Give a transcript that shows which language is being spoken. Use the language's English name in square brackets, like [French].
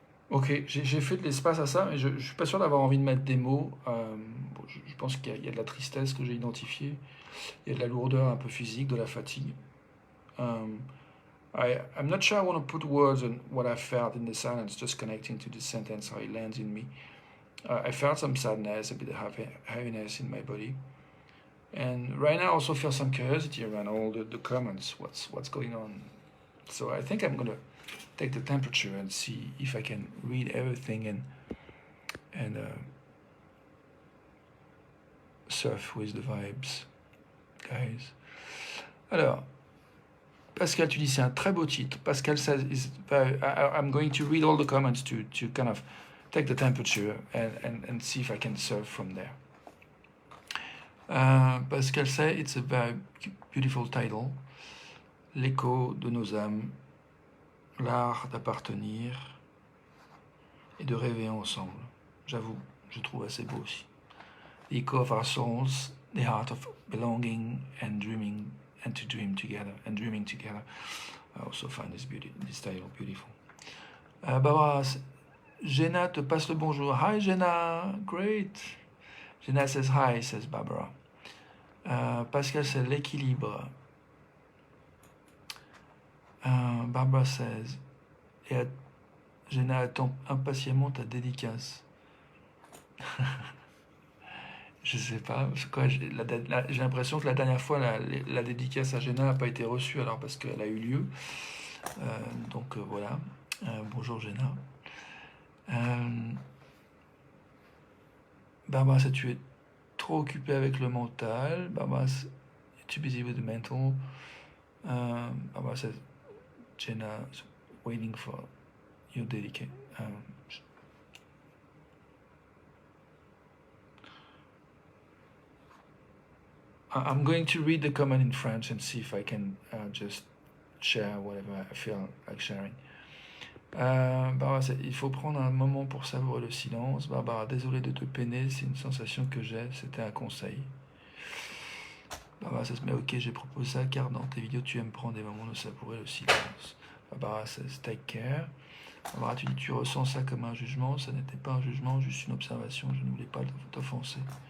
[French] Ok, j'ai fait de l'espace à ça, mais je ne suis pas sûr d'avoir envie de mettre des mots. Bon, je pense qu'il y a de la tristesse que j'ai identifiée, il y a de la lourdeur un peu physique, de la fatigue. [English] I'm not sure I want to put words on what I felt in the silence, just connecting to the sentence, how it lands in me. I felt some sadness, a bit of heaviness in my body. And right now I also feel some curiosity around all the comments, what's going on. So I think I'm going to take the temperature and see if I can read everything and surf with the vibes, guys. [French] Alors, Pascal, tu dis c'est un très beau titre. [English] Pascal says, I'm going to read all the comments to kind of take the temperature and see if I can surf from there. Pascal says it's a very beautiful title. [French] L'écho de nos âmes, l'art d'appartenir et de rêver ensemble. J'avoue, je trouve assez beau aussi. [English] The echo of our souls, the heart of belonging and dreaming, and to dream together, and dreaming together. I also find this title beautiful. Barbara, [French] Jenna te passe le bonjour. [English] Hi Jenna, great. Jenna says hi, says Barbara. [French] Pascal c'est l'équilibre. [English] Barbara says, [French] et Jenna attend impatiemment ta dédicace. Je sais pas, quoi, j'ai l'impression que la dernière fois la dédicace à Jenna n'a pas été reçue, alors parce qu'elle a eu lieu. Donc voilà. Bonjour Jenna. Barbara, ça tu es trop occupé avec le mental. [English] Barbara, too busy with the mental. Barbara says, Jenna waiting for your dedication. I'm going to read the comment in French and see if I can just share whatever I feel like sharing. [French] Barbara, il faut prendre un moment pour savourer le silence. Barbara, désolé de te peiner, c'est une sensation que j'ai, c'était un conseil. Barbara, ça se met ok, j'ai proposé ça car dans tes vidéos tu aimes prendre des moments de savourer le silence. [English] Barbara says take care. [French] Barbara, tu dis tu ressens ça comme un jugement, ça n'était pas un jugement, juste une observation, je ne voulais pas t'offenser.